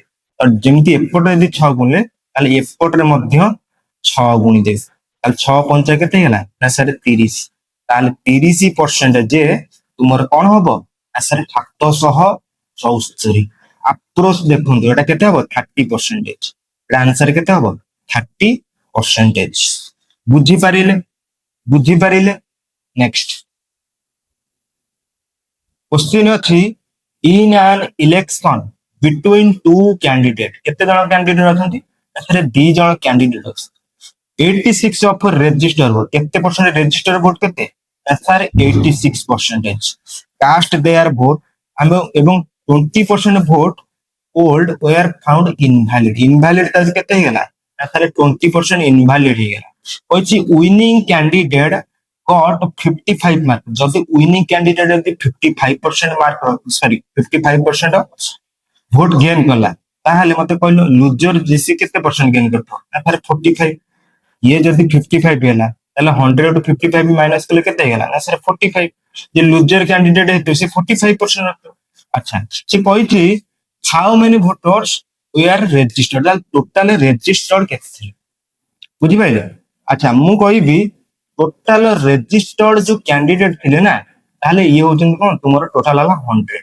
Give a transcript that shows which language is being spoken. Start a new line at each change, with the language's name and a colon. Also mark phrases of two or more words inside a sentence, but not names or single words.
Odia: ତ ଯେମିତି ଏପଟେ ଯଦି 6 ଗୁଣିଲେ ତାହେଲେ ଏପଟରେ ମଧ୍ୟ 6 ଗୁଣି ଦେବେ, ତାହେଲେ 6 ପଞ୍ଚା କେତେ ହେଲା ନା ସାରେ 30, ତାହେଲେ 30% ଯେ ତୁମର କଣ ହବ ନା ସାରେ 764। ଆପ୍ରୋଚ ଦେଖନ୍ତୁ ଏଟା କେତେ ହବ 30%, ଆନ୍ସର କେତେ ହବ 30%। ବୁଝିପାରିଲେ, ବୁଝିପାରିଲେ।
English: next question ଅଛି in an election between two candidate,
Odia: କେତେ ଜଣ କ୍ୟାଣ୍ଡିଡେଟ ଅଛନ୍ତି, ଏଥିରେ 2 ଜଣ କ୍ୟାଣ୍ଡିଡେଟ ଅଛନ୍ତି।
English: 86 of register vote,
Odia: କେତେ ପରସେଣ୍ଟ ରେଜିଷ୍ଟର ଭୋଟ କେତେ ସାର୍ 86%।
English: cast their vote
Odia: ଏବଂ 20% ଭୋଟ
English: old were found invalid, invalid
Odia: ତାହେଲେ କେତେ ହେଇଗଲା ନା ତାହେଲେ 20% invalid ହେଇଗଲା। କହିଛି
English: winning candidate got 55
Odia: ମାର୍କ, ଯଦି
English: winning candidate
Odia: ଯଦି 55% ମାର୍କ ସରି 55%
English: vote gain
Odia: କଲା, ତାହେଲେ ମତେ କହିଲ ଲୁଜର ଜିସି କେତେ ପରସେଣ୍ଟ ଗେନ୍ କରିଥିବ ନା ତାହେଲେ 45।
Hindi: ये जब
Odia: 55 ହେଲା ତାହେଲେ 100 ରୁ 55 ମାଇନସ କଲେ କେତେ ହେଇଗଲା ନା ସେଟା 45। ଯେ ଲୁଜର କ୍ୟାଣ୍ଡିଡେଟ ହେଇଥିବ ସେ 45% ରଖିବ। ଆଚ୍ଛା ସେ କହିଛି
English: how many voters were registered, total registered
Odia: କେତେ ଥିଲେ ବୁଝିପାରିଲେ। ଆଚ୍ଛା ମୁଁ କହିବି
English: total registered
Odia: ଯୋଉ କ୍ୟାଣ୍ଡିଡେଟ ଥିଲେ ନା, ତାହେଲେ ଇଏ ହଉଛନ୍ତି କଣ ତୁମର ଟୋଟାଲ ହେଲା 100।